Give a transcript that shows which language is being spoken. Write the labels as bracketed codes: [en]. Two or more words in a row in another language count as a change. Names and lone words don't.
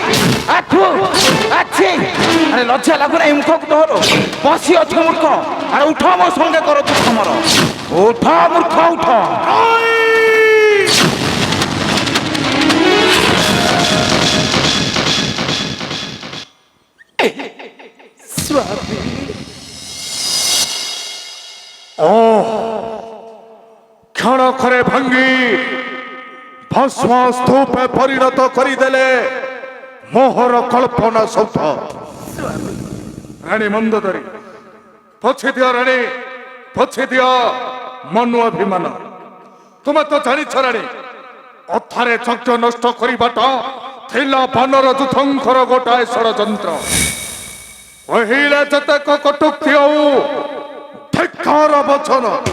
[or] ଆଛି ଆରେ ଲଜ୍ଜା ଲାଗୁ ନା ମୁଖକୁ ତୋର ବସି ଅଛ ମୂର୍ଖ ଆରେ ଉଠ ମୋ ସଙ୍ଗେ କର ତୁ ସମର ଉଠ ମୂର୍ଖ ଉଠ স্বামী କ୍ଷଣକରେ ଭାଙ୍ଗି ଭସ୍ମ ସ୍ତୂପେ ପରିଣତ କରିଦେଲେ ମୋହର କଳ୍ପନା ସୌଧ ରାଣୀ ମନ୍ଦୋଦରୀ ପଛେ ଦିଅ ରାଣୀ ପଛେ ଦିଅ ମନୁ ଅଭିମାନ ତୁମେ ତ ଜାଣିଛ ରାଣୀ ଅଥାରେ ଯଜ୍ଞ ନଷ୍ଟ କରିବାଟା ଥିଲା ବାନର ଯୁଥଙ୍କର ଗୋଟାଏ ଷଡ଼ଯନ୍ତ୍ର କହିଲେ ଯେତେକ କଟୁକ୍ତି ଆଉ ଧିକ୍କାର ବଚନ